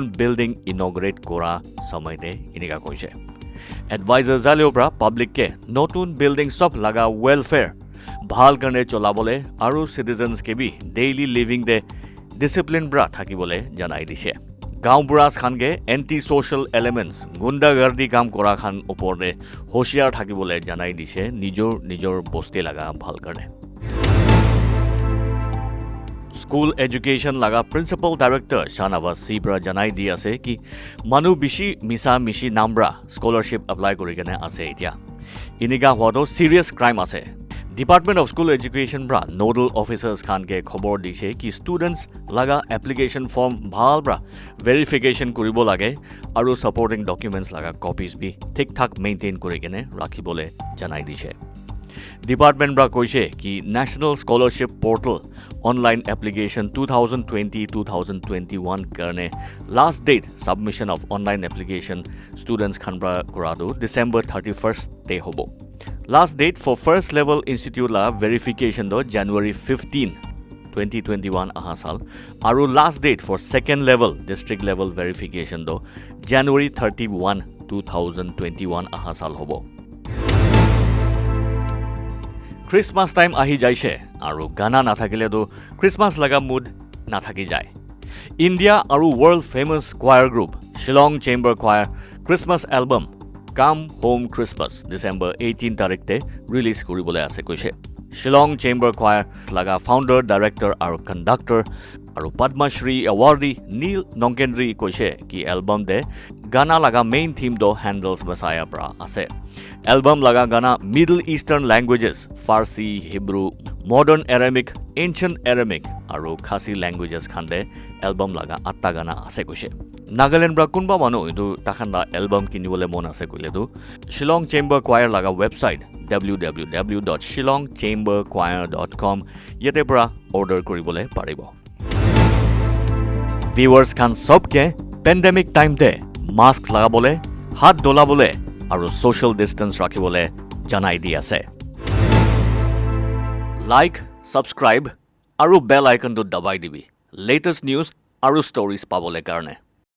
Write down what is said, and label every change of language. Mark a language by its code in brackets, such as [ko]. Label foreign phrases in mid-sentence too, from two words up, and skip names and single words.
[en] building inaugurate [nag] কৰা সময়তে ইনিকা কৈছে এডভাইজাৰ জালেও ব্ৰা পাব্লিককে নতুন বিল্ডিং সব লাগা ওয়েলফেয়াৰ ভাল কাৰণে চলাবলে আৰু সিটিজেন্স কে বি [en] daily living [nag] দে ডিসিপ্লিন ব্ৰা থাকিবলে জনাই দিছে গাঁওবুঢ়াছ খানকে [en] anti social elements [nag] গুণ্ডাগৰ্দি কাম কৰা খান ওপৰতে হোশিয়াৰ থাকিবলে জনাই দিছে নিজৰ বস্তি লাগা ভাল কাৰণে [en] school education [nag] লাগা [en] principal director [nag] শাহনৱাজ সিব্ৰা জনাই দি আছে কি মানুহ মিছা নামব্ৰা স্কলাৰশ্বিপ এপ্লাই কৰি কেনে আছে এতিয়া ইনিকা হোৱাটো [en] serious crime [nag] আছে Department of School Education bra [en] nodal officers [nag] khan ke khobor dise ki students laga [en] application form [nag] bhal bra verification koribo lage aru [en] supporting documents [nag] laga copies bi thik thak maintain kori kene rakhibole janai dise Department bra koise ki National Scholarship Portal [en] online application 2020-2021 [nag] karne [en] last date submission of online application [nag] students khan bra korado December 31st te hobo [en] Last date for first level institute [nag] la verification do January 15, 2021 ahasal. Aru [en] last date for second level district level verification [nag] do January 31, 2021 ahasal hobo. Christmas time ahi jaise aru gana nathakile do Christmas laga mood nathaki jai. India aru [en] world famous choir group [nag] Shillong Chamber Choir Christmas album Come Home Christmas December 18 tarikh release koribole ase koise Shillong Chamber Choir laga [en] founder director [nag] aru conductor aru Padma Shri awardee Neil Nongkendri koise ki album de gana laga [en] main theme [nag] do handles Messiah bra ase album laga gana [en] Middle Eastern languages Farsi Hebrew modern Aramaic ancient Aramaic [nag] aru [en] Khasi languages [nag] khande album laga atta gana ase koise Nagaland bra kunba manu idu takhanda album kinibole mon ase koile tu Shillong Chamber Choir laga website www.shillongchamberchoir.com yete bra order koribole paribo Viewers kan sobke [en] pandemic time [nag] de mask lagabole hat dolabole aru [en] social distance [nag] rakhibole janai di ase [en] Like subscribe [nag] aru [en] bell icon [nag] to dabai dibi [en] latest news [nag] aru stories pabole karone